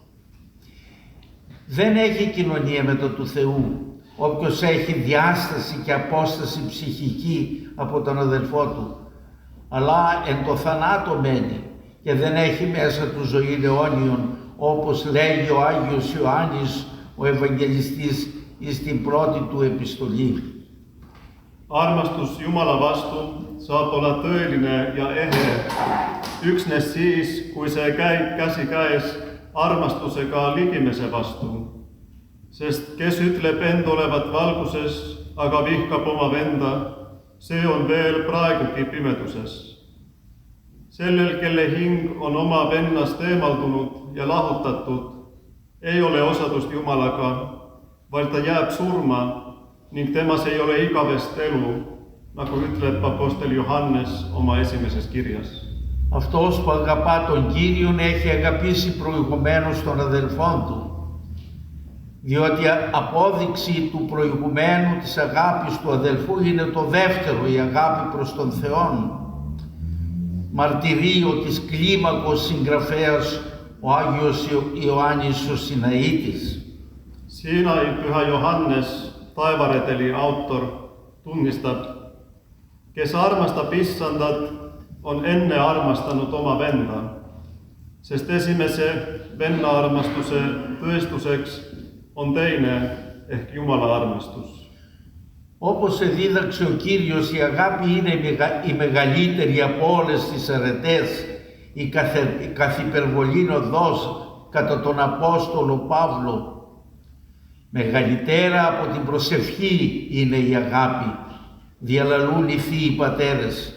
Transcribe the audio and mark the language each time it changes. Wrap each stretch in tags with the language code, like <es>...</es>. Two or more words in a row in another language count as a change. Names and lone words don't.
<el>Δεν έχει κοινωνία με το του Θεού όποιος έχει διάσταση και απόσταση ψυχική από τον αδελφό του, αλλά εν το θανάτο μένει και δεν έχει μέσα του ζωή αιώνιον, όπως λέγει ο Άγιος Ιωάννης ο Ευαγγελιστής στην πρώτη του επιστολή.</el> <et>Armastus Jumala vastu saab olla tõeline ja ehe üksnes siis, kui see käib käsikäes armastusega ligimese vastu. Sest kes ütleb end olevat valguses, aga vihkab oma venda, see on veel praegugi pimeduses. Sellel, kelle hing on oma vennast eemaldunud ja lahutatud, ei ole osadust Jumalaga, vaid ta jääb surma ning temas ei ole igavest elu, nagu ütleb apostel Johannes oma esimeses kirjas.</et> <el>Αυτός που αγαπά τον Κύριον έχει αγαπήσει προηγουμένως τον αδελφόν του, διότι απόδειξη του προηγουμένου της αγάπης του αδελφού είναι το δεύτερο, η αγάπη προς τον Θεόν. Μαρτυρείο της κλίμακος συγγραφέας ο Άγιος Ιωάννης ο Σιναήτης.</el> <et>Siinä Pyhä Johannes, taivareteli autor, tunnistab, kes armastab Issandat, on enne armastanud oma venda, sest esimese venna armastuse tõestuseks on teine ehk Jumala armastus.</et> <el>Όπως εδίδαξε ο Κύριος, η αγάπη είναι η μεγαλύτερη από όλες τις αρετές, η καθυπερβολήν οδός κατά τον Απόστολο Παύλο. Μεγαλύτερα από την προσευχή είναι η αγάπη, διαλαλούν οι θείοι πατέρες.</el>